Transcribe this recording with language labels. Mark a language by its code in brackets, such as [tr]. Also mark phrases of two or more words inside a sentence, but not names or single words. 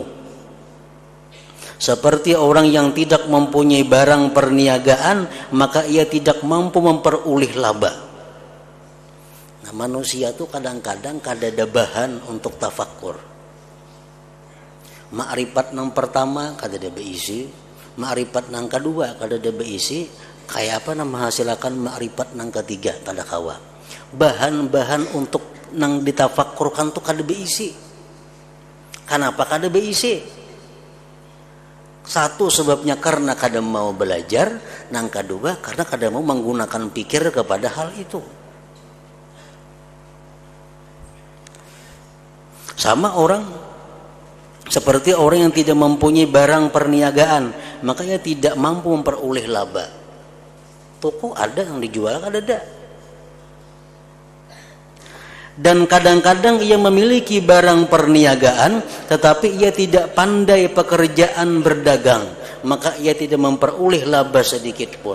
[id] Seperti orang yang tidak mempunyai barang perniagaan, maka ia tidak mampu memperoleh laba. [bjn] Nah, manusia itu kadang-kadang kada ada bahan untuk tafakkur. Makrifat yang pertama kada ada beisi, makrifat yang kedua kada ada beisi, kayak apa nama menghasilkan makrifat yang ketiga kada kawa. Bahan-bahan untuk nang ditafakkurkan tuh kada beisi. Kenapa kada beisi? Satu sebabnya karena kada mau belajar, yang kedua karena kada mau menggunakan pikir kepada hal itu. [id] Sama orang seperti orang yang tidak mempunyai barang perniagaan, makanya tidak mampu memperoleh laba. Toko ada yang dijual, ada. Dan kadang-kadang ia memiliki barang perniagaan, tetapi ia tidak pandai pekerjaan berdagang, maka ia tidak memperoleh laba sedikit pun.